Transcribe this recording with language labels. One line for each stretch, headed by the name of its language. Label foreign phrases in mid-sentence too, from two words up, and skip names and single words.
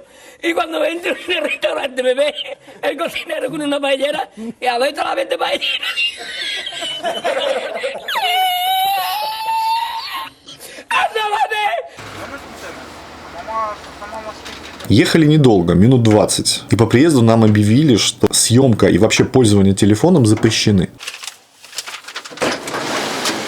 Spanish: Y cuando entro en el restaurante me ve el cocinero con una paellera y a ver solamente paellera.
Russian: Ехали недолго, минут 20. И по приезду нам объявили, что съемка и вообще пользование телефоном запрещены.